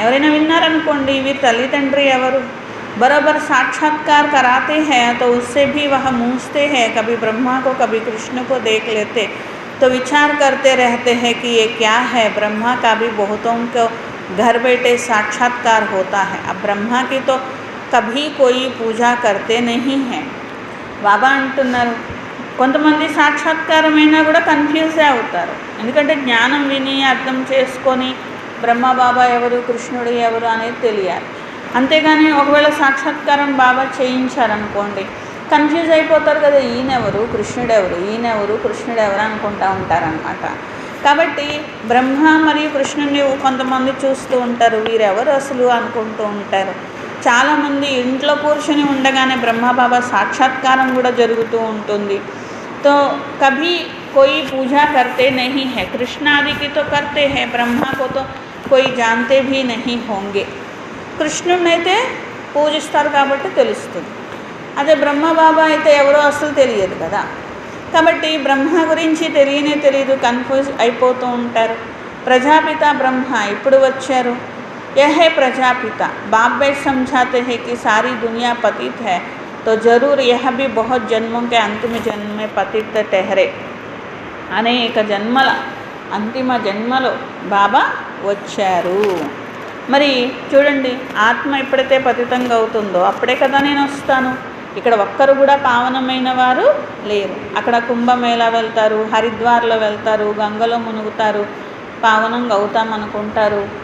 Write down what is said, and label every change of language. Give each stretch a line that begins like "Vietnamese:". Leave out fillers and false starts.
Telugu: ఎవరైనా విన్నారనుకోండి ఇవి తల్లి తండ్రి ఎవరు,
Hindi: बराबर साक्षात्कार कराते हैं तो उससे भी वह मूझते हैं. कभी ब्रह्मा को कभी कृष्ण को देख लेते तो विचार करते रहते हैं कि ये क्या है. ब्रह्मा का भी बहुतों को घर बैठे साक्षात्कार होता है. अब ब्रह्मा की तो कभी कोई पूजा करते नहीं हैं.
Telugu: బాబా అంటున్నారు కొంతమంది సాక్షాత్కారమైనా కూడా కన్ఫ్యూజ్ అవుతారు. ఎందుకంటే జ్ఞానం విని అర్థం చేసుకొని బ్రహ్మ బాబా ఎవరు, కృష్ణుడు ఎవరు అనేది తెలియాలి. అంతేగాని ఒకవేళ సాక్షాత్కారం బాబా చేయించారనుకోండి కన్ఫ్యూజ్ అయిపోతారు కదా, ఈయనెవరు కృష్ణుడెవరు, ఈయనెవరు కృష్ణుడెవరు అనుకుంటూ ఉంటారనమాట. కాబట్టి బ్రహ్మ మరియు కృష్ణుని కొంతమంది చూస్తూ ఉంటారు, వీరెవరు అసలు అనుకుంటూ ఉంటారు. చాలామంది ఇంట్లో కూర్చొని ఉండగానే బ్రహ్మబాబా సాక్షాత్కారం కూడా జరుగుతూ ఉంటుంది.
Hindi: तो कभी कोई पूजा करते नहीं है. कृष्ण आदि की तो करते हैं, ब्रह्मा को तो कोई जानते भी नहीं होंगे.
Telugu: కృష్ణుడినైతే పూజిస్తారు కాబట్టి తెలుస్తుంది. అదే బ్రహ్మబాబా అయితే ఎవరో అసలు తెలియదు కదా. కాబట్టి బ్రహ్మ గురించి తెలియదు, కన్ఫ్యూజ్ అయిపోతూ ఉంటారు. ప్రజాపిత బ్రహ్మ ఇప్పుడు వచ్చారు.
Hindi: यह है प्रजापिता. बाप बेट समझाते हैं कि सारी दुनिया पतित है तो ज़रूर यह भी बहुत जन्मों के अंतिम जन्म में पतित ठहरे.
Telugu: అనేక జన్మల అంతిమ జన్మలో బాబా వచ్చారు. మరి చూడండి, ఆత్మ ఎప్పుడైతే పతితంగా అవుతుందో అప్పుడే కదా నేను వస్తాను. ఇక్కడ ఒక్కరు కూడా పావనమైన వారు లేరు. అక్కడ కుంభమేళా వెళ్తారు, హరిద్వార్లో వెళ్తారు, గంగలో మునుగుతారు, పావనంగా అవుతామనుకుంటారు.